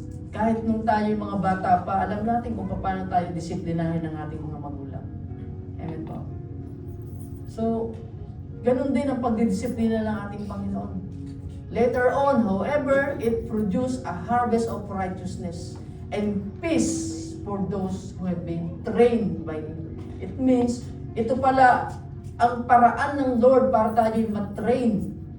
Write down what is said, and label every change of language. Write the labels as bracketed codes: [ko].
[tl] Kahit nung tayo mga bata pa, alam natin kung paano tayo disiplinahin ng ating mga magulang. Amen po? So, ganun din ang pagdidisiplina ng ating Panginoon. [en] Later on, however, it produced a harvest of righteousness and peace for those who have been trained by Him. It means, [tl] ito pala ang paraan ng Lord para tayo matrain.